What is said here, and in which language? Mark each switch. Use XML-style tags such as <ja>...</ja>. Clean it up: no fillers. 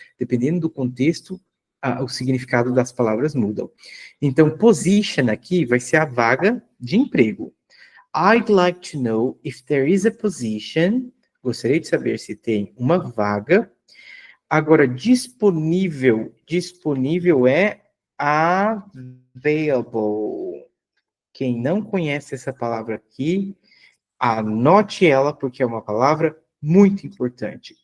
<pt>Dependendo do contexto, o significado das palavras mudam. Então, position aqui vai ser a vaga de emprego.</pt> <en>I'd like to know if there is a position.</en> <pt>Gostaria de saber se tem uma vaga. Agora, disponível é available. Quem não conhece essa palavra aqui, anote ela, porque é uma palavra muito importante.</pt>